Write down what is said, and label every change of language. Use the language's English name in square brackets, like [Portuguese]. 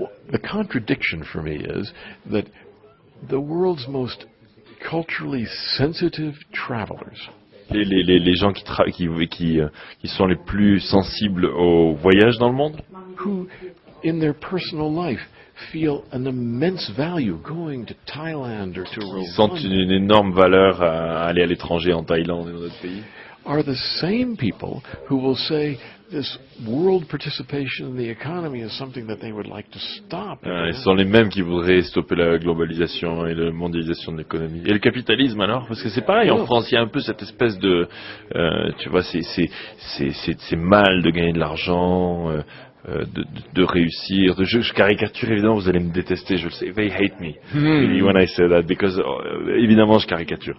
[English] The contradiction for me is that the world's most culturally sensitive travelers. [French] Les gens qui sont les plus sensibles au voyage dans le monde? [English] who, in their personal life, feel an immense value going to Thailand or to [French] Ils sentent [English] Rwanda [French] une énorme valeur à aller à l'étranger, en Thaïlande et dans d'autres pays. [English] are the same people who will say this world participation in the economy is something that they would like to stop. [French] Ce sont les mêmes qui voudraient stopper la globalisation et la mondialisation de l'économie. Et le capitalisme alors? Parce que c'est pareil, en France, il y a un peu cette espèce de... tu vois, c'est mal de gagner de l'argent, de réussir. Je caricature, évidemment, vous allez me détester, je le sais. [English] They hate me when I say that, because [French] évidemment, je caricature.